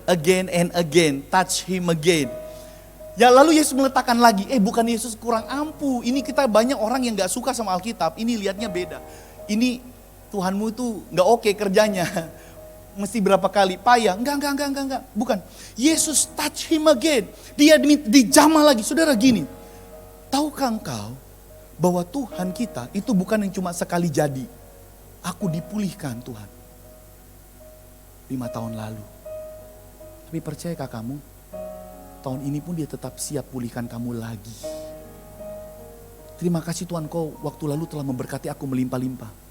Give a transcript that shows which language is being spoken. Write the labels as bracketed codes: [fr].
[en] Again and again, touch him again. [id] Ya lalu Yesus meletakkan lagi, bukan Yesus kurang ampuh. Ini kita banyak orang yang gak suka sama Alkitab, ini lihatnya beda. Ini Tuhanmu itu gak oke kerjanya. Mesti berapa kali payah, enggak. Bukan, Yesus [en] touch him again. [id] Dia dijamah lagi, saudara gini. Tahukah engkau bahwa Tuhan kita itu bukan yang cuma sekali jadi. Aku dipulihkan Tuhan 5 tahun lalu. Tapi percayakah kamu? Tahun ini pun dia tetap siap pulihkan kamu lagi. Terima kasih Tuhan, kau waktu lalu telah memberkati aku melimpah-limpah.